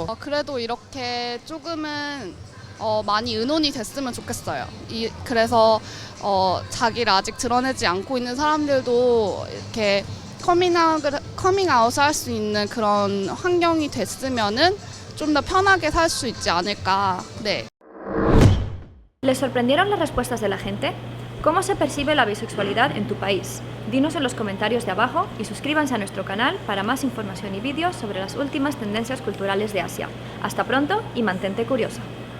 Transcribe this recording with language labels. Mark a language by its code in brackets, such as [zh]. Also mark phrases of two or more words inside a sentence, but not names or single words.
[ko] 그래도 이렇게 조금은 많이 의논이 됐으면 좋겠어요. 그래서 자기를 아직 드러내지 않고 있는 사람들도 이렇게 커밍아웃을 할 수 있는 그런 환경이 됐으면은 좀 더 편하게 살 수 있지 않을까. 네. [es] ¿Les sorprendieron las respuestas de la gente? ¿Cómo se percibe la bisexualidad en tu país? Dinos en los comentarios de abajo y suscríbanse a nuestro canal para más información y vídeos sobre las últimas tendencias culturales de Asia. Hasta pronto y mantente curioso.